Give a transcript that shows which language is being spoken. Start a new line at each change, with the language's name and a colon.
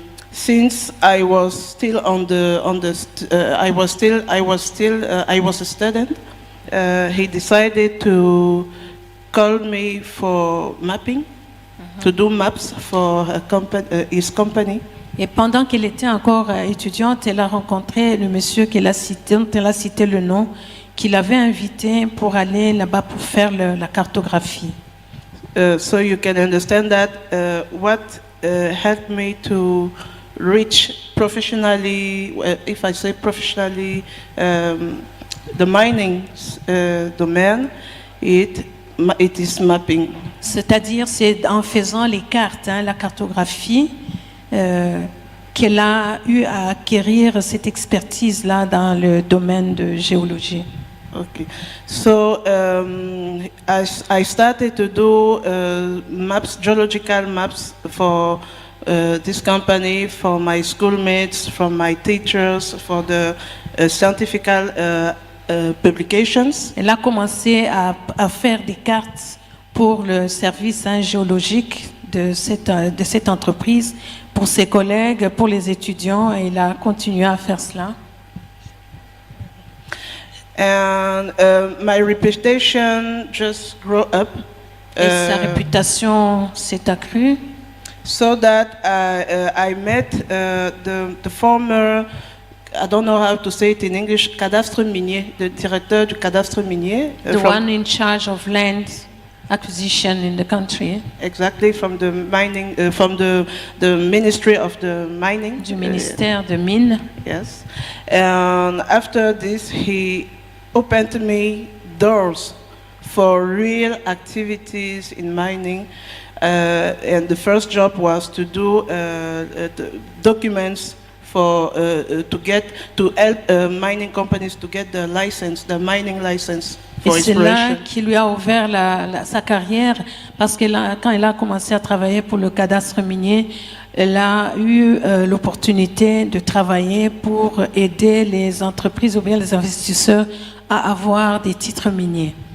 English: Since I was still I was a student, he decided to call me for mapping, to do maps for his company.
French: Et pendant qu'elle était encore étudiante, elle a rencontré le monsieur qu'elle a cité, dont elle a cité le nom, qui l'avait invité pour aller là-bas pour faire la cartographie.
English: So you can understand that what helped me to reach professionally, if I say professionally, the mining domain, it is mapping.
French: C'est-à-dire, c'est en faisant les cartes, la cartographie, qu'elle a eu à acquérir cette expertise-là dans le domaine de géologie.
English: Okay, so I started to do maps, geological maps for this company, for my schoolmates, for my teachers, for the scientific publications.
French: Elle a commencé à faire des cartes pour le service géologique de cette entreprise, pour ses collègues, pour les étudiants, et il a continué à faire cela.
English: And my reputation just grew up.
French: Et sa réputation s'est accrue.
English: So that I met the former, I don't know how to say it in English,
French: cadastre minier,
English: the
French: directeur du cadastre minier.
English: The one in charge of land acquisition in the country. Exactly, from the mining, from the Ministry of the Mining.
French: Du ministère de Mines.
English: Yes. And after this, he opened me doors for real activities in mining. And the first job was to do the documents for to help mining companies to get the license, the mining license for
French: exploration. Et c'est là
English: exploration.
French: qui lui a ouvert sa carrière, parce que quand elle a commencé à travailler pour le cadastre minier, elle a eu l'opportunité de travailler pour aider les entreprises ou bien les investisseurs à avoir des titres miniers.